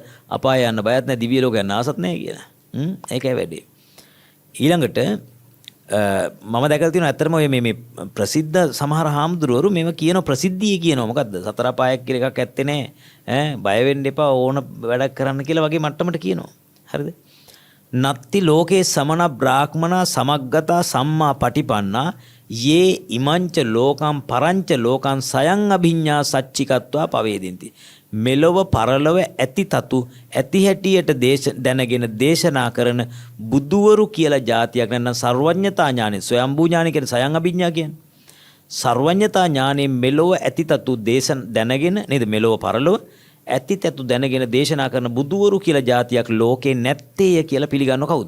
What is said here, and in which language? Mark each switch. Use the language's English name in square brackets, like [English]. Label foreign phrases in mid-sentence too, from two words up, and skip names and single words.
[Sinhala] අපාය යන්න බයත් නැහැ, දිව්‍ය ලෝක යන්න ආසත් නැහැ කියලා. ඒකයි වැඩේ. ඊළඟට මම දැකලා තියෙනවා ඇත්තටම ඔය මේ ප්‍රසිද්ධ සමහර හාමුදුරුවරු මේව කියන ප්‍රසිද්ධිය කියනවා මොකද්ද? සතර පායක් කියලා එකක් ඇත්තේ නැහැ. බය වෙන්න එපා ඕන වැඩක් කරන්න කියලා වගේ මට්ටමට කියනවා. හරිද? [Pali] නත්ති ලෝකේ සමන බ්‍රාහ්මනා සමග්ගතා සම්මා පටිපන්නා යේ ඉමංච ලෝකම් පරංච ලෝකං සයං අභිඤ්ඤා සච්චිකත්වා පවේදින්ති. [Sinhala] මෙලොව පරලොව ඇති තතු ඇති හැටියට දැනගෙන දේශනා කරන බුදුවරු කියලා જાතියක් නැත්නම් සර්වඥතා ඥානෙ ස්වයම්බූ ඥානෙ කියන සයං අභිඥා කියන්නේ සර්වඥතා ඥානෙ මෙලොව ඇති තතු දැනගෙන නේද මෙලොව පරලොව ඇති තතු දැනගෙන දේශනා කරන බුදුවරු කියලා જાතියක් ලෝකේ නැත්තේය කියලා පිළිගන්නව කවුද?